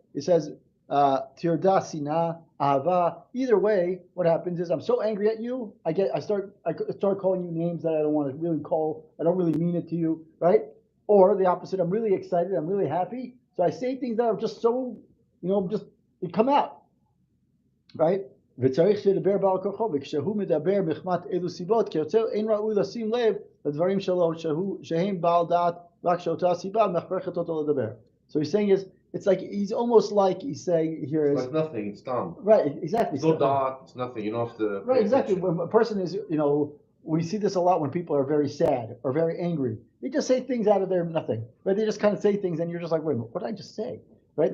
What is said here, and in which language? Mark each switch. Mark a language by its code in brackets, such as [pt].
[en] It says [he] tirda sina ahava. [en] Either way, what happens is I'm so angry at you, I start calling you names that I don't want to really call. I don't really mean it to you, right? Or the opposite. I'm really excited. I'm really happy. So I say things that are just so, just they come out. Right? [he] וצריך שידבר בעל כורחו, וכשהוא מדבר מחמת אילו סיבות, כיוצר אין ראוי לשים לב לדברים שלו שהם בעל דעת, רק שאותה סיבה מכרחת אותו לדבר. [en] So he's saying it's like he's almost like he's saying here is like nothing, it's done. Right, exactly. It's no dot, it's nothing. You don't have to. Right, exactly. When a person is, we see this a lot when people are very sad or very angry. They just say things out of their nothing. Right? They just kind of say things, and you're just like, wait a minute, what did I just say? Right?